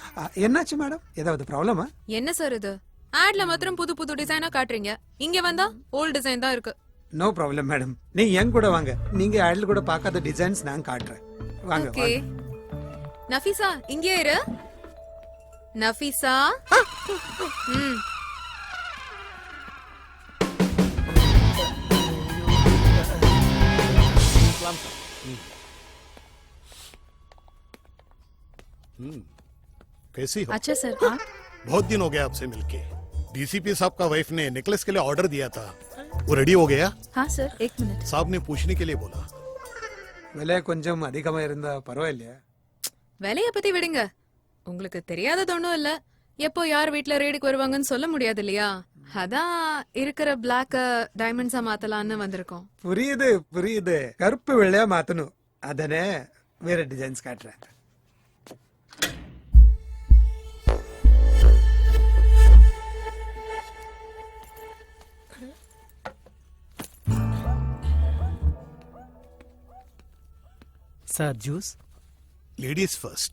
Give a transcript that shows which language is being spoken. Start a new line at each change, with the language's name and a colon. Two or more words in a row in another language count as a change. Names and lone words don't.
Tamil: என்னாச்சு மேடம், ஏதாவது ப்ராப்ளமா? என்ன சார் இது, ஆட்ல மாத்திரம் புது டிசைனா காட்டுறீங்க, இங்க வந்தா
English: old design
Tamil: தான் இருக்கு.
English: no problem madam,
Tamil: நீங்க என் கூட வாங்க, நீங்க ஆட்ல கூட பார்க்காத டிசைன்ஸ் நான் காட்டுறேன். வாங்க. ஓகே நஃபீசா இங்கே இரு. நஃபீசா
Hindi: कैसी हो? अच्छा सर. हाँ बहुत दिन हो गया आपसे मिलके. डीसीपी साहब का वाइफ ने नेकलेस के लिए ऑर्डर दिया था, वो रेडी हो गया? हाँ सर, एक मिनट. साहब ने पूछने के लिए बोला.
Tamil: விலை கொஞ்சம் அதிகமா இருந்தா பரவாயில்லையா? வேலைய பத்தி விடுங்க, உங்களுக்கு தெரியாதது ஒண்ணும் இல்ல. எப்போ யார் வீட்ல ரேடுக்கு வருவாங்கன்னு சொல்ல முடியாது இல்லையா, அதான் இருக்கிற பிளாக்க டைமண்ட்ஸா மாத்தலாம்னு வந்திருக்கோம். புரியுது, கருப்பு வெள்ளையா மாத்தணும், அதனே வேற டிசைன்ஸ் காட்டுறேன்.
English: sir juice. ladies first.